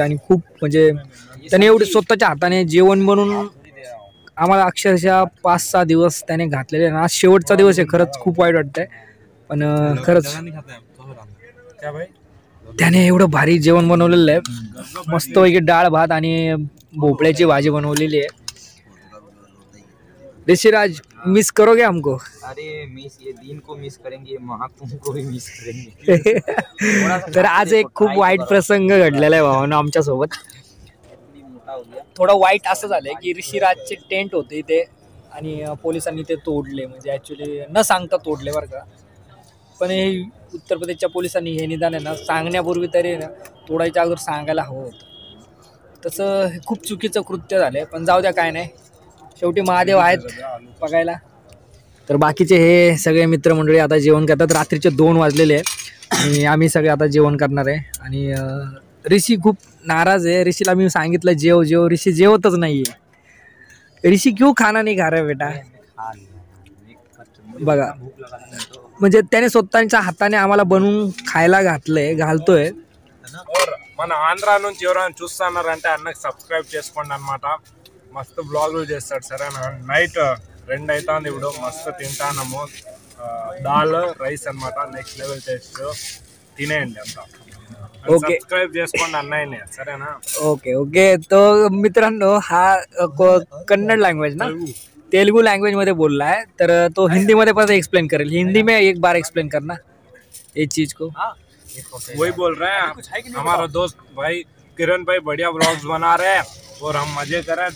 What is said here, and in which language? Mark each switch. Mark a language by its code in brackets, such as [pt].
[mr] आणि खूप म्हणजे त्याने एवढे स्वतःच्या हाताने जेवण बनवून आम्हाला अक्षरशः 5-6 दिवस त्याने घातलेले. आज शेवटचा दिवस आहे, खरंच खूप वाईट वाटतंय, पण खरंच त्याने एवढं भारी जेवण बनवलेलं आहे. मस्तपैकी डाळ भात आणि भोपळ्याची भाजी बनवलेली आहे. [hi] ऋषिराज मिस करोगे हमको? अरे मिस, ये दिन को मिस करेंगे, महाकुंभ को भी मिस करेंगे. [mr] तर आज एक खूप वाईट प्रसंग घडलेला आहे भावांनो आमच्या सोबत. थोडं वाईट असं झालंय की ऋषिराजचे टेंट होते इथे आणि पोलिसांनी ते तोडले, म्हणजे ऍक्च्युली न सांगता तोडले बरं का. पण हे उत्तर प्रदेशच्या पोलिसांनी हे निदान आहे ना सांगण्यापूर्वी तरी ना तोडायच्या अगोदर सांगायला हवं होतं. तसं हे खूप चुकीचं कृत्य झालंय, पण जाऊ द्या, काय नाही, शेवटी महादेव आहेत बघायला. तर बाकीचे हे सगळे मित्रमंडळी आता जेवण करतात. रात्रीचे 2 वाजलेले आहे आणि आम्ही सगळे आता जेवण करणार आहे. आणि ऋषी खूप नाराज आहे. ऋषीला मी सांगितलं जेव, ऋषी जेवतच नाहीये. [hi] ऋषी क्यों खाना नहीं खा रहा बेटा? [mr] बघा, म्हणजे त्याने स्वतःच्या हाताने आम्हाला बनवून खायला घालतोय. [te] మన ఆంధ్ర నుంచి ఎవరైనా చూస్తున్నారంటే అన్నకి సబ్స్క్రైబ్ చేసుకోండి అన్నమాట. మస్తు బ్లాగులు చేస్తాడు సరేనా. నైట్ 2 అవుతుంది ఇప్పుడు, మస్తు తింటాము. దాల్ రైస్ అన్నమాట, నెక్స్ట్ లెవెల్ టేస్ట్, తినేయండి అంతా. सबस्क्राइब చేసుకోండి అన్నయ్యని సరేనా. [en] Okay. [mr] तो मित्रांनो हा कन्नड लँग्वेज ना, तेलुगू लँग्वेज मध्ये बोलला है, तर तो हिंदी मध्ये पण एक्सप्लेन करेल. [hi] हिंदी में एक बार एक्सप्लेन करना ये चीज को. वही बोल रहे हैं हमारा दोस्त भाई किरण भाई, बढ़िया व्लॉग्स बना रहे हैं और हम मजे कर रहे हैं.